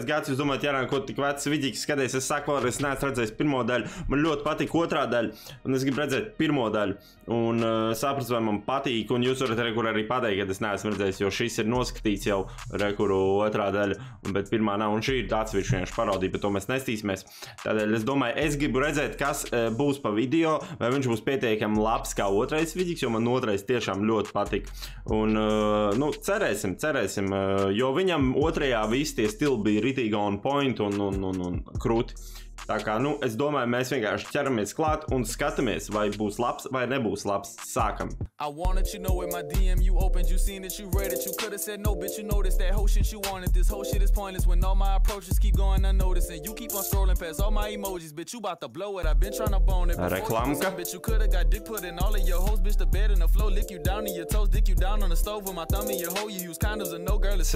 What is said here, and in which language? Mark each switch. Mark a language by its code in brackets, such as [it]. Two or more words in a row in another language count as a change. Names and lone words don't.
[lv] gads, jūs domājat, Jārān, ko tik vecs vidīgs skaties, es saku vēl, es neesmu redzējis pirmo daļu, man ļoti patīk otrā daļa, un es gribu redzēt pirmo daļu, un saprast, vai man patīk, un jūs varat rekur arī pateikt, kad es neesmu redzējis, jo šis ir noskatīts jau rekuru otrā daļa, bet pirmā nav, un šī ir atsevišķi vienkārši parodija, bet to mēs nestīsimies. Tādēļ es domāju, es gribu redzēt, kas būs pa video, vai viņš būs pietiekami labs kā otrais vidīgs, jo man otrais tiešām ļoti patīk. Un cerēsim, jo viņam otrajā visi tie stili bija ritīgi [en] on point [lv] un krūti. Tā kā, es domāju, mēs vienkārši ķeramies klāt un skatāmies, vai būs labs vai nebūs labs. Sākam. [en] I wanted you know in my DM you opened, you seen it, you read it, you could have said no, bitch, you noticed that whole shit you wanted. This whole shit is pointless when all my approaches keep going unnoticed and you keep on scrolling past all my emojis, bitch, you about to blow it. I've been trying to bone it. [lv] Reklamka. [en] Bitch, you could have got dick put in all of your hoes, bitch, the bed and the floor, lick you down in your toes, dick you down on the stove with my thumb in your hole, you use condoms and no girl is